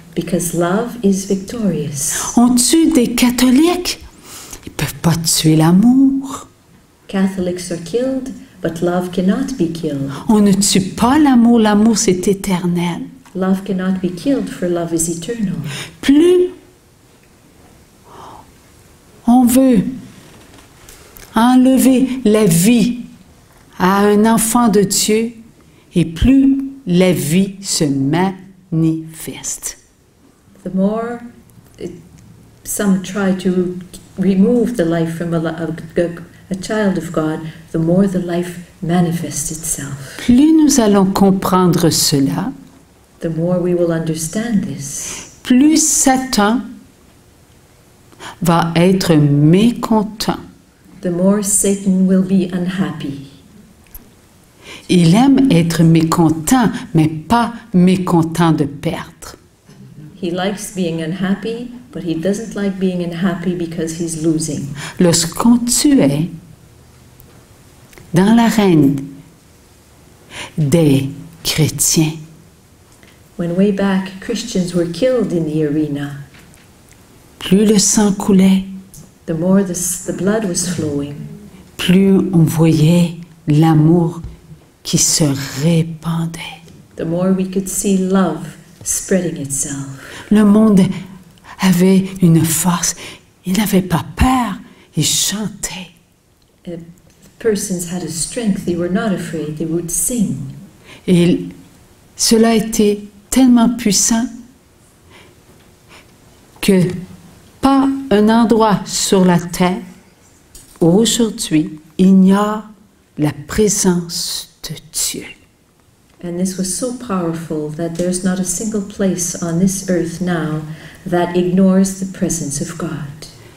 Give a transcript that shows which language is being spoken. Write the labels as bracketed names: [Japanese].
[English] Because love is victorious. [French] On tue des catholiques. Ils ne peuvent pas tuer l'amour. [English] Catholics are killed, but love cannot be killed. [French] On ne tue pas l'amour. L'amour, c'est éternel. [English] Love cannot be killed, for love is eternal. [French] Plus on veut enlever la vie à un enfant de Dieu, et plus la vie se manifeste. [English] The more some try to remove the life from a child of God, the more the life manifests itself. [French] Plus nous allons comprendre cela, [English] The more we will understand this, [French] plus Satan va être mécontent. [English] the more Satan will be unhappy. [French] Il aime être mécontent, mais pas mécontent de perdre. [English] He likes being unhappy, but he doesn't like being unhappy because he's losing. [French] Lorsqu'on tuait dans l'arène des chrétiens, [English] When way back Christians were killed in the arena, [French] plus le sang coulait, [English] the more the blood was flowing, [French] plus on voyait l'amour qui se répandait. [English] the more we could see love spreading itself. [French] Le monde avait une force. Il n'avait pas peur. Il chantait. [English] Persons had a strength, they were not afraid, they would sing. [French] Et cela a été tellement puissant que pas un endroit sur la terre aujourd'hui ignore la présence de Dieu. [English] And this was so powerful that there's not a single place on this earth now that ignores the presence of God.